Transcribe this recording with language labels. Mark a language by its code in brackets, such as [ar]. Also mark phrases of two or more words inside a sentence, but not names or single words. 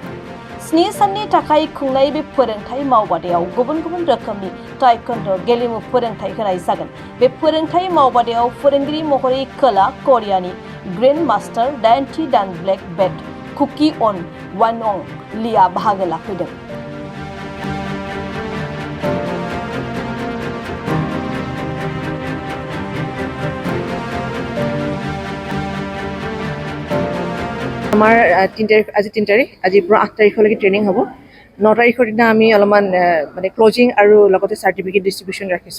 [brx] 7 साननि थाखाय खुंनाय बे फोरोंथाय मावबादायाव गुबुन गुबुन रोखोमनि ताइक्वान्ड' गेलेमु फोरोंथाय होनाय जागोन। बे फोरोंथाय मावबादायाव फोरोंगिरि महरै खोला करियानि ग्रेन्ड मास्टार दाइनथि दान ब्लेक बेल्ट कुकी अन वानं लिया बाहागो लाफैदों। [as] আমাৰ 3 তাৰিখ আজিৰ পৰা 8 তাৰিখলৈকে ট্ৰেইনিং হ'ব। 9 তাৰিখৰ দিনা আমি অলপমান মানে ক্লোজিং আৰু লগতে [en] certificate distribution [as] ৰাখিছোঁ।